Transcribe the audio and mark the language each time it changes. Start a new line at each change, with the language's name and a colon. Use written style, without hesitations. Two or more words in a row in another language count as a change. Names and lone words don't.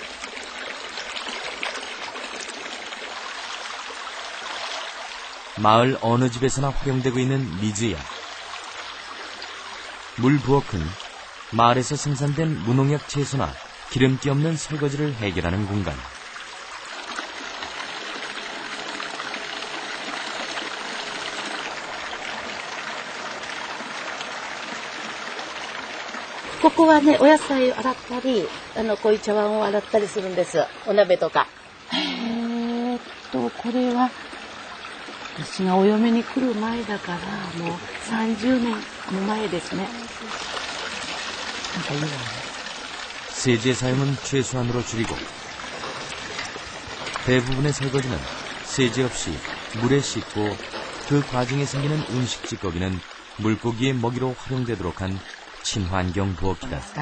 Korean: 마을 어느 집에서나 활용되고 있는 미즈야. 물부엌은 마을에서 생산된 무농약 채소나 기름기 없는 설거지를 해결하는 공간.
Japanese: ここはね、お野菜を洗ったり、こういう茶碗を洗ったりするんです。お鍋とか。これは、私がお嫁に来る前だから、もう30年も前ですね。なんかいいわね。
Korean: 세제 사용은 최소한으로 줄이고 대부분의 설거지는 세제 없이 물에 씻고 그 과정에 생기는 음식 찌꺼기는 물고기의 먹이로 활용되도록 한 친환경 부엌이다.